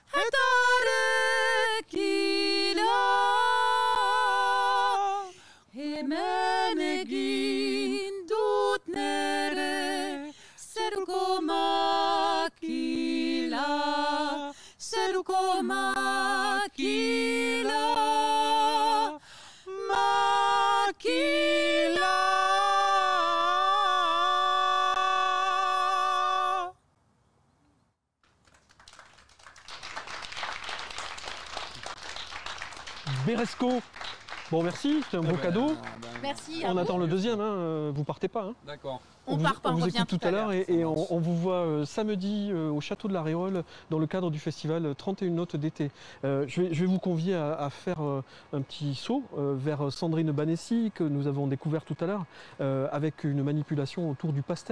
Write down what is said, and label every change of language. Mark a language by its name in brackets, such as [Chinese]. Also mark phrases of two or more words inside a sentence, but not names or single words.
[Basque] etarekila Hemen egin dut nere zeruko makila Seruko makila, makila. Beresco. [French] Bon, merci, c'est un beau cadeau. Merci. On attend le deuxième, hein. Vous partez pas. Hein. D'accord. On vous écoute tout à l'heure et on vous voit samedi au Château de la Réole dans le cadre du festival 31 notes d'été. Je vais vous convier à faire un petit saut vers Sandrine Banessi que nous avons découvert tout à l'heure avec une manipulation autour du pastel.